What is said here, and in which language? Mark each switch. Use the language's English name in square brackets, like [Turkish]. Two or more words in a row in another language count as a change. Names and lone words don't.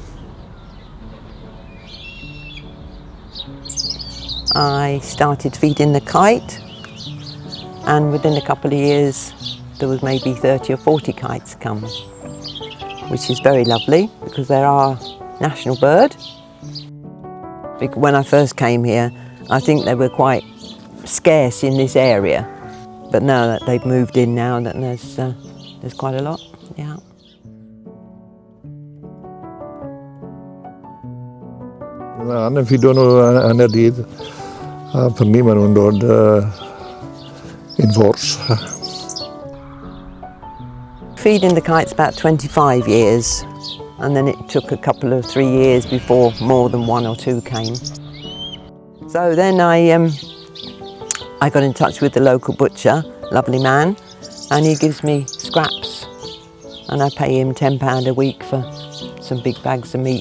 [English] I started feeding the kite, and within a couple of years there was maybe 30 or 40 kites come, which is very lovely because they're our national bird. When I first came here, I think they were quite scarce in this area, but now that they've moved in now, there's quite a lot, yeah. [Welsh] Yn ffido nhw yn y dydd, a prynu maen nhw'n dod [English] in force. Feeding the kites about 25 years, and then it took a couple of 3 years before more than 1 or 2 came. So then I got in touch with the local butcher, lovely man, and he gives me scraps, and I pay him £10 a week for some big bags of meat.